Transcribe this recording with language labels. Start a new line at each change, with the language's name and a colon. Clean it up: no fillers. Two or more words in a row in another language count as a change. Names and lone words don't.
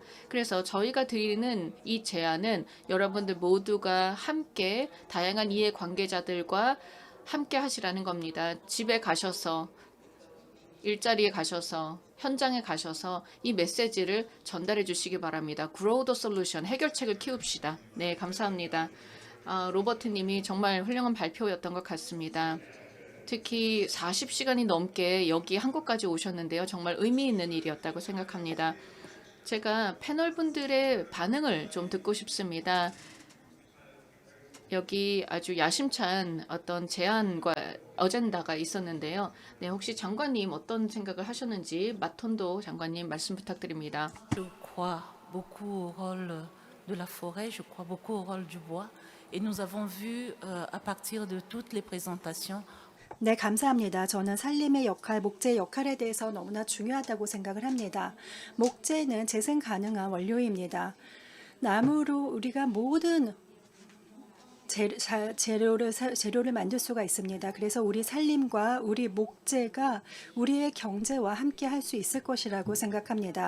Korean: 그래서 저희가 드리는 이 제안은 여러분들 모두가 함께 다양한 이해관계자들과 함께 하시라는 겁니다. 집에 가셔서, 일자리에 가셔서, 현장에 가셔서 이 메시지를 전달해 주시기 바랍니다.
English: Grow the solution.
Korean: 해결책을 키웁시다. 네, 감사합니다. 로버트님이 정말 훌륭한 발표였던 것 같습니다. 특히 40시간이 넘게 여기 한국까지 오셨는데요. 정말 의미 있는 일이었다고 생각합니다. 제가 패널분들의 반응을 좀 듣고 싶습니다. 여기 아주 야심찬 어떤 제안과 어젠다가 있었는데요. 네, 혹시 장관님 어떤 생각을 하셨는지 마톤도 장관님 말씀 부탁드립니다.
French: Je crois beaucoup au rôle de la forêt, je crois beaucoup au rôle du bois. Et nous avons vu à partir de toutes les présentations.
Korean: 네, 감사합니다. 저는 산림의 역할, 목재의 역할에 대해서 너무나 중요하다고 생각을 합니다. 목재는 재생 가능한 원료입니다. 나무로 우리가 모든 재료를 만들 수가 있습니다. 그래서 우리 산림과 우리 목재가 우리의 경제와 함께 할 수 있을 것이라고 생각합니다.